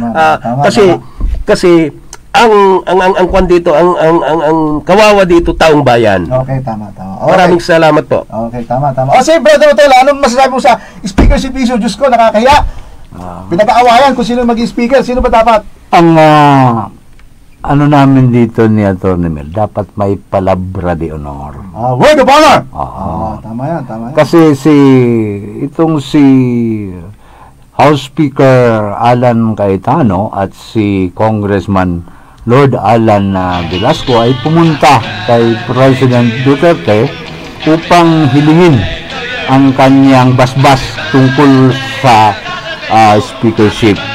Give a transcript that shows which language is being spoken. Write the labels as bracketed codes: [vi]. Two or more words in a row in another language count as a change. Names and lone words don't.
[tl] Kasi ang kwan dito, ang kawawa dito, taong bayan. Okay, tama. Okay. Maraming salamat po. Okay, tama. Sige, Brother Otelo, anong masasabi mo sa [en] speakership issue? [tl] Diyos ko, nakakahiya. Pinag-aawayan kung sino maging speaker. Sino ba dapat? Ang ano namin dito ni Atty. Mel, dapat may [es] palabra de honor. [en] Word of honor! [tl] Tama yan. Kasi itong si House Speaker Alan Cayetano at si Congressman Lord Alan Velasco ay pumunta kay President Duterte upang hilingin ang kanyang basbas tungkol sa speakership.